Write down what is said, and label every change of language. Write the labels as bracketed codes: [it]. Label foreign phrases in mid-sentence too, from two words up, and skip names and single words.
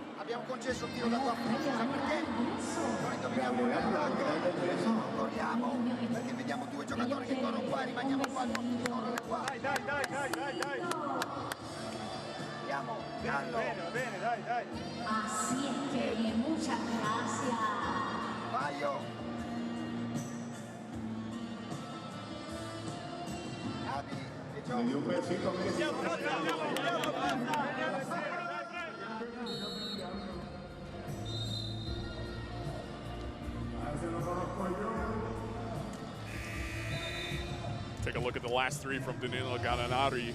[it] abbiamo concesso il tiro da tua sa perché? Noi dobbiamo corriamo, perché vediamo due giocatori che corrono qua e rimaniamo qua, non correre qua. Dai. Andiamo, Gallo. Bene, dai. [es] Así es que muchas gracias. Maio. Abby e Le dio un besito a Messi. [en] Take a look at the last three from Danilo Gallinari.